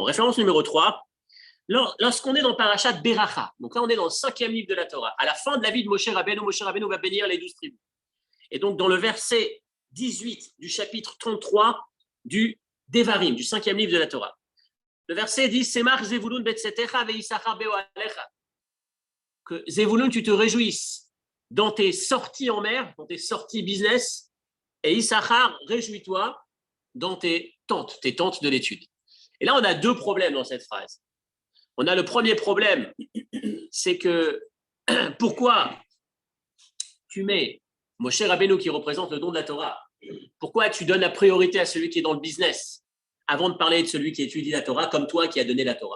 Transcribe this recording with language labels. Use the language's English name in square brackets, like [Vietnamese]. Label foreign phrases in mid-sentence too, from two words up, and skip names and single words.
[French] Référence numéro 3. Lorsqu'on est dans Parashat Beracha, donc là, on est dans le 5e livre de la Torah, à la fin de la vie de Moshe Rabbeinu va bénir les 12 tribus. Et donc, dans le verset 18 du chapitre 33 du Devarim, du 5e livre de la Torah, le verset dit « [Hebrew] שמח זבולון בצאתך ויששכר באהליך [French] » que Zevulun, tu te réjouisses dans tes sorties en mer, dans tes sorties business, et Issachar, réjouis-toi dans tes tentes de l'étude. Et là, on a deux problèmes dans cette phrase. On a le premier problème, c'est que pourquoi tu mets Moshe Rabbeinu qui représente le don de la Torah, pourquoi tu donnes la priorité à celui qui est dans le business avant de parler de celui qui étudie la Torah comme toi qui as donné la Torah?